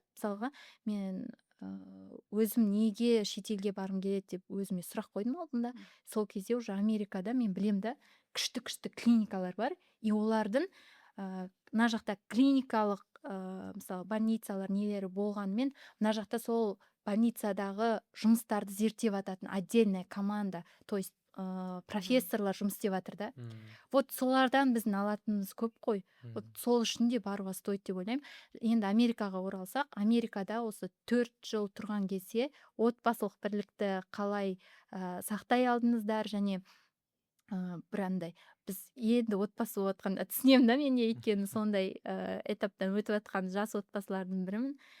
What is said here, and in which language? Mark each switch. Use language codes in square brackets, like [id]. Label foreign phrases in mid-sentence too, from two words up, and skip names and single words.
[kk] Мысалға мен өзім неге шетелге барғым келеді деп өзіме сұрақ қойдым алдында. Сол кезде уже Америкада мен білем да, күшті клиникалар бар, и олардың мына жақта клиникалық мысалы больницалар нелері болғанымен, мына жақта сол больницадағы жұмыстарды зерттеп жататын [ru] отдельная команда, то есть [kk] профессорлар жұмыс істеп жатыр да. Вот солардан біздің алатынымыз көп қой. Вот сол үшін де баруға стоит деп ойлаймын. Енді Америкаға оралсақ, Америкада осы 4 жыл тұрған кезде отбасылық бірлікті қалай сақтай алдыңыздар, және бір андай біз енді отбасы болып жатқанда түсінемін да мен, өйткені сондай этаптан өтіп жатқан жас отбасылардың бірімін.